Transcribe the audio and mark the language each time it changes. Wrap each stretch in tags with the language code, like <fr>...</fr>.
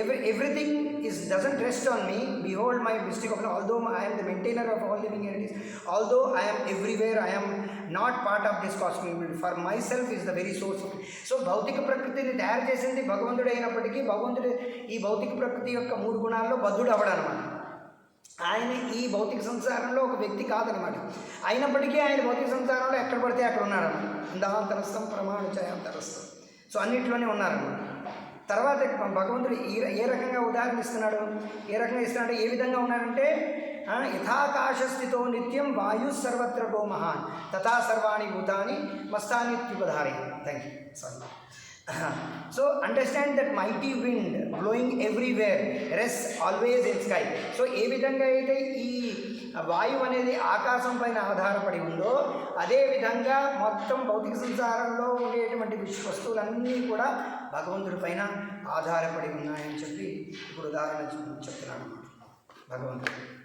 <en>Everything doesn't rest on me. Behold my mystic of although I am the maintainer of all living entities, although I am everywhere, I am not part of this cosmic world. For myself is the very source of it.</en> <te>So భౌతిక ప్రకృతిని తయారు చేసింది భగవంతుడు అయినప్పటికీ భగవంతుడు ఈ భౌతిక ప్రకృతి యొక్క 3 గుణాల్లో బద్ధుడు అవడనమాట. ఆయన ఈ భౌతిక సంసారంలో ఒక వ్యక్తి కాదనమాట. అయినప్పటికీ ఆయన భౌతిక సంసారంలో ఎక్కడ పడితే అక్కడ ఉన్నారన్నమాట.</te> <sa>అంధాంతరస్థం ప్రమాణచయాంతరస్థం.</sa> <te>సో అన్నింటిలోనే ఉన్నారన్నమాట. తర్వాత భగవంతుడు ఏ రకంగా ఉదాహరణ ఇస్తున్నాడు, ఏ విధంగా ఉన్నాడంటే</te> <sa>యథాకాశస్థితో నిత్యం వాయు సర్వత్ర గో మహాన్ తథా సర్వాణి భూతాని మస్తానిత్యుపధారయ.</sa> <en>Thank you. Sorry. So understand that mighty wind blowing everywhere rests always in sky.</en> <te>So ఏ విధంగా అయితే ఈ వాయువు అనేది ఆకాశం పైన ఆధారపడి ఉందో అదే విధంగా మొత్తం భౌతిక సంసారంలో ఉండేటువంటి వస్తువులన్నీ కూడా భగవంతుడి పైన ఆధారపడి ఉన్నాయని చెప్పి ఇప్పుడు ఉదాహరణ చెప్తున్నాను భగవంతుడు.</te>